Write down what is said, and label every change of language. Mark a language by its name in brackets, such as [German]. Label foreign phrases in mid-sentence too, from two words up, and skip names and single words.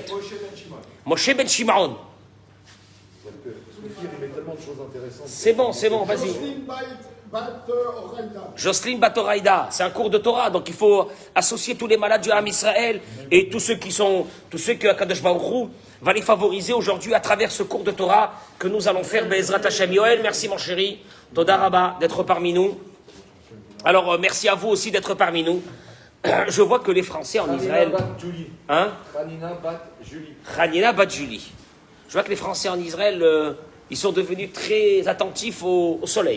[French] Moshe Ben Shimon. C'est bon, vas-y. Jocelyne Batoraïda, c'est un cours de Torah, donc il faut associer tous les malades du [Hebrew] עם ישראל [French] et tous ceux que [Hebrew] הקדוש ברוך הוא [French] va les favoriser aujourd'hui à travers ce cours de Torah que nous allons faire. [Hebrew] בעזרת השם. Yoel, [French] merci mon chéri. [Hebrew] תודה רבה [French] d'être parmi nous. Alors merci à vous aussi d'être parmi nous. Je vois que les Français en Israël. Hein? Hanina Bat Julie. Je vois que les Français en Israël, ils sont devenus très attentifs au soleil.